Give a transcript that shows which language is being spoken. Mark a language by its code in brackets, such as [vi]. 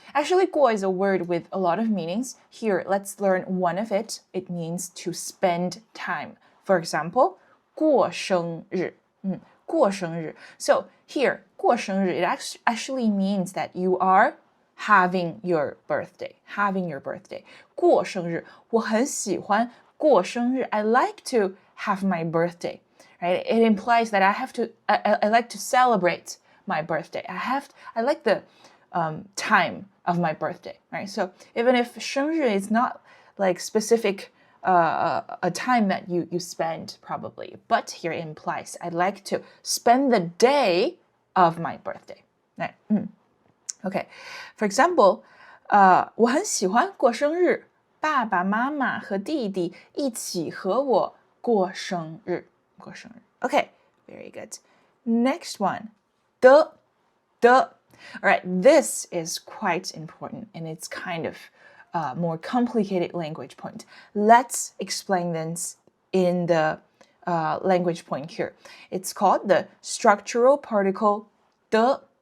[en] Actually, 过 is a word with a lot of meanings. Here, let's learn one of it. It means to spend time. For example, 过生日。 [zh] 过生日. [en] So here, 过生日, it actually means that you are having your birthday. [zh] 过生日，我很喜欢过生日. [en] I like to have my birthday. Right? It implies that I like to celebrate my birthday. I like the time of my birthday, right? So even if 生日 is not like specific a time that you spend probably, but here it implies I like to spend the day of my birthday. Right? Okay. [zh] For example, 我很喜欢过生日，爸爸妈妈和弟弟一起和我过生日。 [en] Okay, very good. Next one, 的。 All right, this is quite important and it's kind of more complicated language point. Let's explain this in the language point here. It's called the structural particle 的。